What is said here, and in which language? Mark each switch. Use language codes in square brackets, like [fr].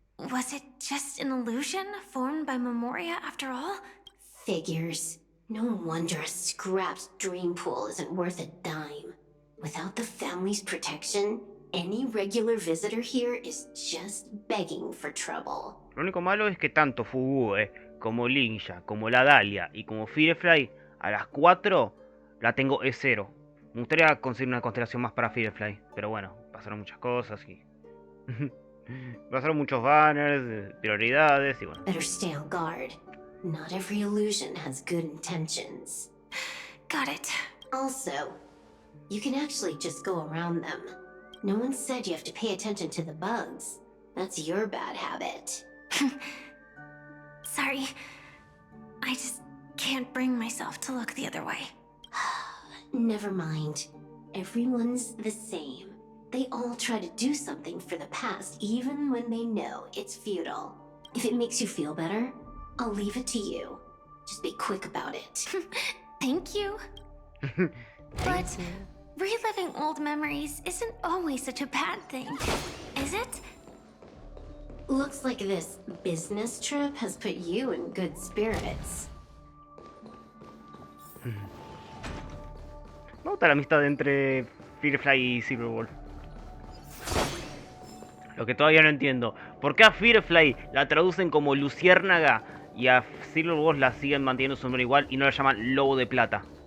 [en] Was it just an illusion formed by Memoria after all? Figures. No wonder a scrapped dream pool isn't worth a dime. Without the family's protection, any regular visitor here is just begging for trouble. [es] Lo único malo es que tanto Fugue como Linja, como la Dahlia y como Firefly, a las 4 la tengo E0. Me gustaría conseguir una constelación más para Firefly, pero bueno, pasaron muchas cosas y... pasaron muchos banners, prioridades y bueno. [en] Better stay on guard. Not every illusion has good intentions. Got it. Also, you can actually just go around them. No one said you have to pay attention to the bugs. That's your bad habit. Sorry. I just can't bring myself to look the other way. Never mind. Everyone's the same. They all try to do something for the past, even when they know it's futile. If it makes you feel better, I'll leave it to you. Just be quick about it. Thank you. But reliving old memories isn't always such a bad thing, is it? Looks like this business trip has put you in good spirits. [es] Me gusta la amistad entre Firefly y Silverwolf. Lo que todavía no entiendo. ¿Por qué a Firefly la traducen como luciérnaga y a Silverwolf la siguen manteniendo su nombre igual y no la llaman lobo de plata?